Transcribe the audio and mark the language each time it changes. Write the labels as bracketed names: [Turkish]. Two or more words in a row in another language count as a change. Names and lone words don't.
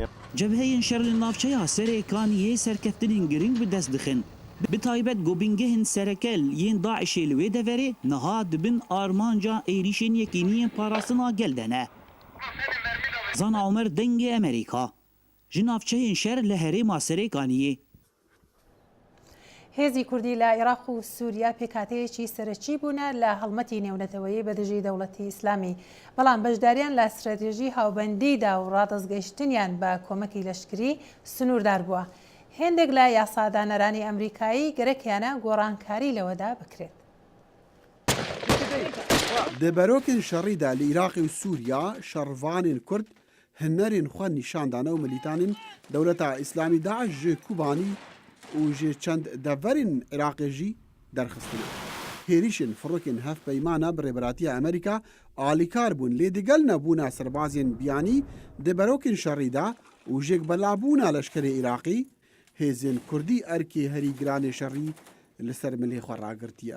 [Kurdish] Cebheyên şer li navçeya Serêkaniyê serkeftinên giring bi dest dixin. Bi taybet gobîngehên serekel yên Daişê li wê deverê niha dibin armanca êrişên yekîniyên parastina gel de ne. Zana Umer dengê Amerîka ji navçeyên şer li Herêma Serêkaniyê. [Central Kurdish] هێزی کوردی لە عێراق و سووریا پێکهاتەیەکی سەرەکی بوونە لە هەڵمەتی نێونەتەوەیی بەدژی دەوڵەتی ئیسلامی بەڵام بەشداریان لە استراتێژی هاوبەندیدا و ڕادەستگەیشتنیان بە کۆمەکی لەشکری سنووردار بووە. هێندێک لە یاسادانەرانی ئەمریکایی گەرەکیانە گۆڕانکاری لەوەدا بکرێت. [Kurdish] Di berokên şerî de li Iraqê û Sûriya şervanên Kurd hunerên xwe nîşan dane û milîtanên Dewleta İslamî Daeş ji Kubanî û ji çend deverên Iraqê jî derxistine. Hêrîşên firokên hevpeymana bi rêberatiya Amerîka alîkar bûn lê digel nebûna serbazên biyanî di berokên şerî de û jêk belabûna leşkerê Iraqî hêzên Kurdî erkê herî giranê şerî li ser milê xwe ragirtiye.